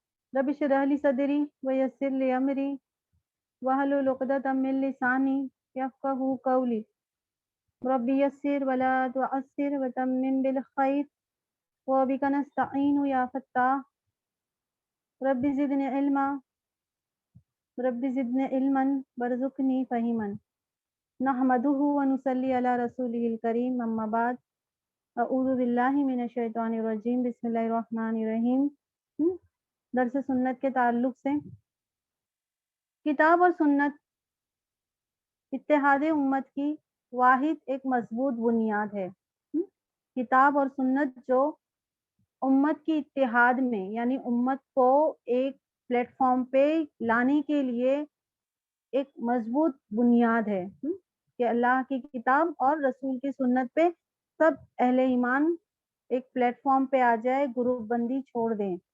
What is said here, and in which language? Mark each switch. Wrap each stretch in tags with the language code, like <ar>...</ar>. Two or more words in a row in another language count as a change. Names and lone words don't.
<ar>رب اشرح لي صدري ويسر لي أمري واحلل عقدة من لساني يفقهوا قولي رب يسر ولا تعسر وتمم بالخير وبك نستعين يا فتاح رب زدني علما وارزقني فهما نحمده ونصلي على رسوله الكريم أما بعد أعوذ بالله من الشيطان الرجيم بسم الله الرحمن الرحيم.</ar> <hi>दर्स सुन्नत के ताल्लुक से किताब और सुन्नत इत्तेहाद उम्मत की वाहिद एक मजबूत बुनियाद है। किताब और सुन्नत जो उम्मत की इत्तेहाद में यानी उम्मत को एक प्लेटफॉर्म पे लाने के लिए एक मजबूत बुनियाद है कि अल्लाह की किताब और रसूल की सुन्नत पे सब अहले ईमान एक प्लेटफॉर्म पे आ जाए, ग्रुप बंदी छोड़ दें।</hi>